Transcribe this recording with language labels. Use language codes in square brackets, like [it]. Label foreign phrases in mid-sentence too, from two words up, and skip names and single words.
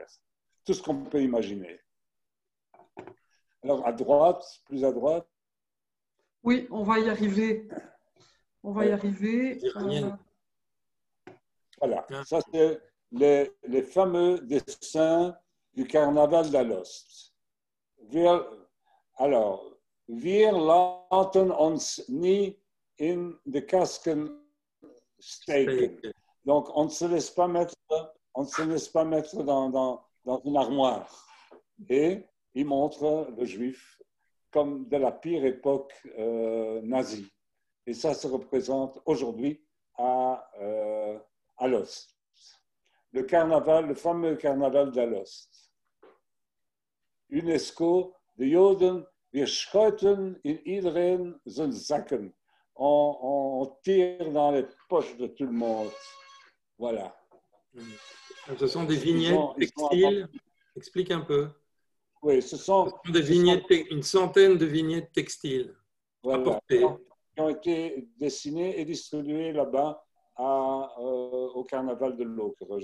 [fr] Tout ce qu'on peut imaginer. Alors, à droite, plus à droite. Oui, on va y arriver. On va y arriver. Voilà, ça c'est les fameux dessins du carnaval d'Alost. Alors, [nl] wir laten ons nie in de Kasken steken. [fr] Donc, on ne se laisse pas mettre dans une armoire. Et il montre le juif comme de la pire époque nazie. Et ça se représente aujourd'hui à Alost. Le fameux carnaval d'Alost. [nl] UNESCO, de Joden, wir schuiten in iedereen zijn zakken. [fr] On tire dans les poches de tout le monde. Voilà. Ce sont des vignettes textiles. Explique un peu. Oui, ce sont des vignettes, une centaine de vignettes textiles apportées. Qui ont été dessinées et distribuées là-bas au carnaval de l'Ocre.